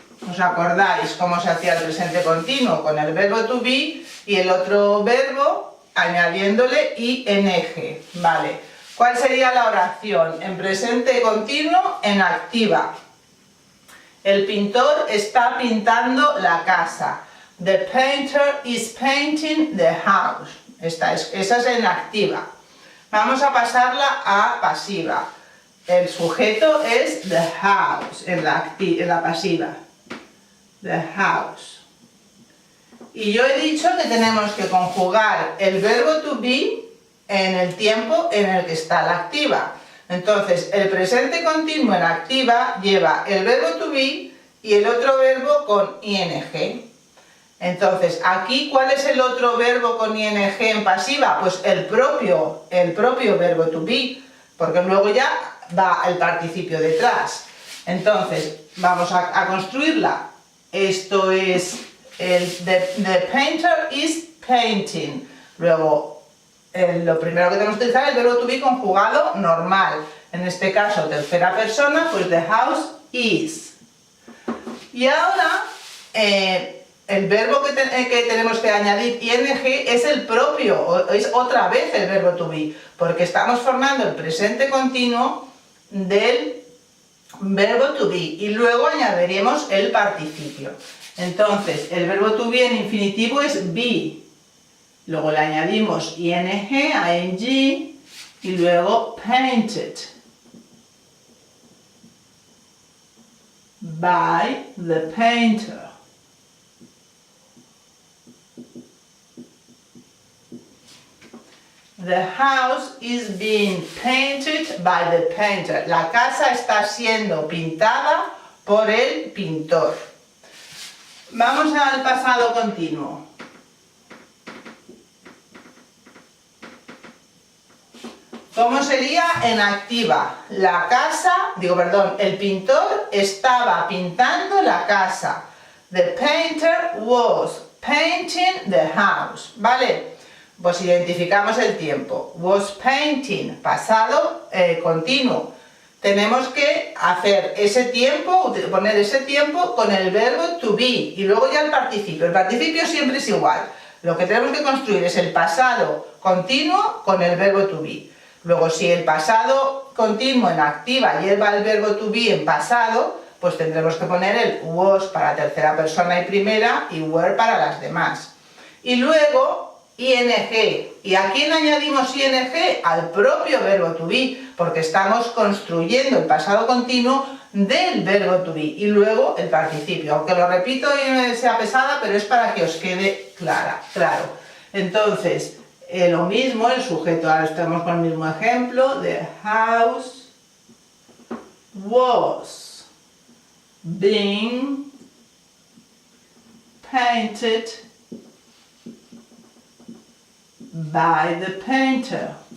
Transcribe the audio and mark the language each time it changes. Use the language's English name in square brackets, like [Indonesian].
[Spanish] ¿Os acordáis cómo se hacía el presente continuo? Con el verbo to be y el otro verbo añadiéndole ing. Vale. ¿Cuál sería la oración? En presente continuo, en activa. El pintor está pintando la casa. [English] The painter is painting the house. [Spanish] Esa es en activa. Vamos a pasarla a pasiva. El sujeto es the house, en la pasiva. The house. Y yo he dicho que tenemos que conjugar el verbo to be en el tiempo en el que está la activa. Entonces, el presente continuo en activa lleva el verbo to be y el otro verbo con ing. Entonces, aquí, ¿cuál es el otro verbo con ing en pasiva? Pues el propio verbo to be, porque luego ya va el participio detrás. Entonces, vamos a construirla. Esto es [English] the painter is painting. [Spanish] Luego, lo primero que tenemos que utilizar es el verbo to be conjugado normal. En este caso, tercera persona, pues [English] the house is. [Spanish] Y ahora, el verbo que tenemos que añadir ing es el propio, es otra vez el verbo to be, porque estamos formando el presente continuo del verbo to be y luego añadiremos el participio. Entonces, el verbo to be en infinitivo es be. Luego le añadimos ing y luego [English] painted by the painter. The house is being painted by the painter. [Spanish] La casa está siendo pintada por el pintor. Vamos al pasado continuo. ¿Cómo sería en activa? La casa, el pintor estaba pintando la casa. [English] The painter was painting the house. [Spanish] ¿Vale? Pues identificamos el tiempo. [English] Was painting, [Spanish] pasado continuo. Tenemos que hacer ese tiempo, poner ese tiempo con el verbo to be y luego ya el participio. El participio siempre es igual. Lo que tenemos que construir es el pasado continuo con el verbo to be. Luego, si el pasado continuo en activa lleva el verbo to be en pasado, pues tendremos que poner el was para tercera persona y primera y were para las demás. Y luego, ing. ¿Y a quién añadimos ing? Al propio verbo to be, porque estamos construyendo el pasado continuo del verbo to be. Y luego el participio. Aunque lo repito y sea pesada, pero es para que os quede claro. Entonces, lo mismo, el sujeto, ahora estamos con el mismo ejemplo. [English] The house was being painted by the painter.